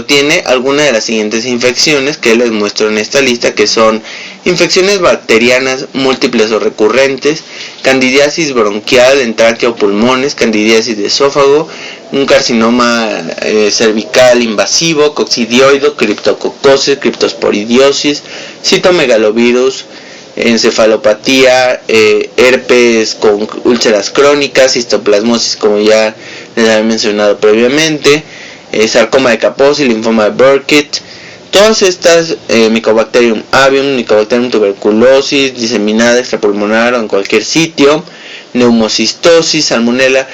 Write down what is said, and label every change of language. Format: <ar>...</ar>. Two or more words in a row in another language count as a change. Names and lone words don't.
<es>tiene alguna de las siguientes infecciones que les muestro en esta lista, que son infecciones bacterianas múltiples o recurrentes, candidiasis bronquial en tráquea o pulmones, candidiasis de esófago, un carcinoma cervical invasivo, coccidioido, criptococosis, criptosporidiosis, citomegalovirus, encefalopatía, herpes con úlceras crónicas, histoplasmosis como ya les había mencionado previamente, sarcoma de Kaposi, linfoma de Burkitt. Todas estas, Mycobacterium avium, Mycobacterium tuberculosis, diseminada extrapulmonar o en cualquier sitio, neumocistosis, salmonela.</es>